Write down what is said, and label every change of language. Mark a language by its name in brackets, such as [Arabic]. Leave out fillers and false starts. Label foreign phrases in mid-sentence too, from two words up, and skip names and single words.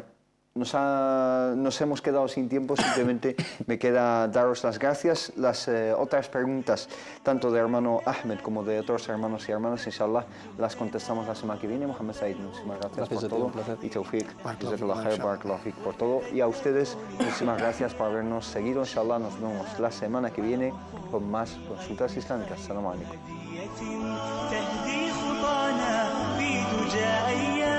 [Spanish] Nos hemos quedado sin tiempo, simplemente me queda daros las gracias. Las otras preguntas, tanto de hermano Ahmed como de otros hermanos y hermanas, inshallah, las contestamos la semana que viene. Mohamed Said, muchísimas gracias por todo. Y Tawfiq, [Arabic] جزاك الله خير، بارك الله فيك [Spanish] por todo. Y a ustedes, muchísimas gracias por habernos seguido. Inshallah, nos vemos la semana que viene con más consultas islámicas. [Arabic] السلام عليكم.